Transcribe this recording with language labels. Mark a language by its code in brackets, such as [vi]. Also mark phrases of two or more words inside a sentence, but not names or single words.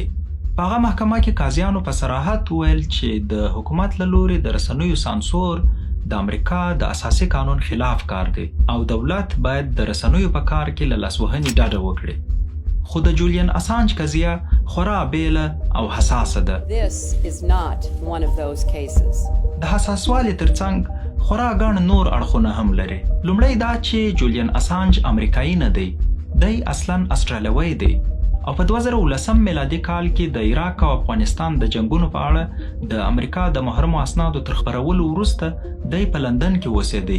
[ps] په هغه محکمه کې قاضیانو په صراحت ویل چې د حکومت له لوري د رسنیو سانسور د امریکا د اساسي قانون خلاف کار دی او دولت باید د رسنیو په کار کې له لاسوهنې ډډه وکړي. خو د جولین اسانج قضیه خورا بیله او حساسه ده. [en] This is not one of those cases. [ps] د حساسوالي ترڅنګ خورا ګڼ نور اړخونه هم لري. لومړی دا چې جولین اسانج امریکایي نه دی. دی اصلاً استرالیوی دی او په 2019 میلادي کال کې د عراق او افغانستان د جنگونو په اړه د امریکا د محرمو اسنادو تر خپرولو وروسته دی په لندن کې اوسېدی.